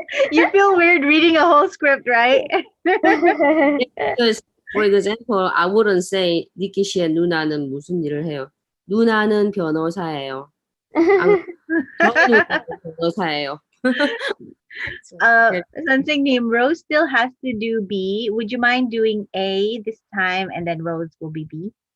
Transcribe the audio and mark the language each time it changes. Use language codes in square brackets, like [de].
[en] You feel weird reading a whole script, right? because, for example, I wouldn't say [ko] 니키 씨의 누나는 무슨 일을 해요. 누나는 변호사예요. 저희 누나는 변호사예요. [en] 선생님, Rose still has to do B. Would you mind doing A this time and then Rose will be B?